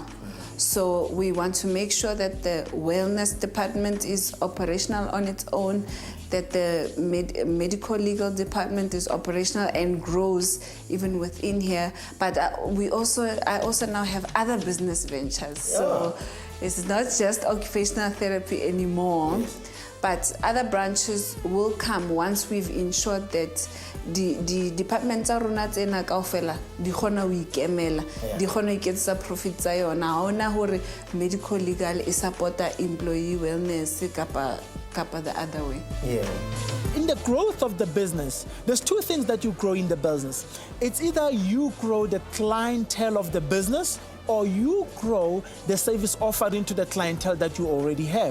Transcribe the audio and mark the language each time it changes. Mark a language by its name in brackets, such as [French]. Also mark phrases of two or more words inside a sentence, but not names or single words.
[English] So we want to make sure that the wellness department is operational on its own, that the medical legal department is operational and grows even within here. But I also now have other business ventures. So it's not just occupational therapy anymore, but other branches will come once we've ensured that the departments are [Southern Sotho] rona tsena kaofela di khona ho ikemela di khona ho iketsa profit tsa yona ha ona hore [English] medical legal [Southern Sotho] e supporta [English] employee wellness [Southern Sotho] kapa [English] the other way. In the growth of the business, there's two things that you grow in the business. It's either you grow the clientele of the business or you grow the service offering to the clientele that you already have.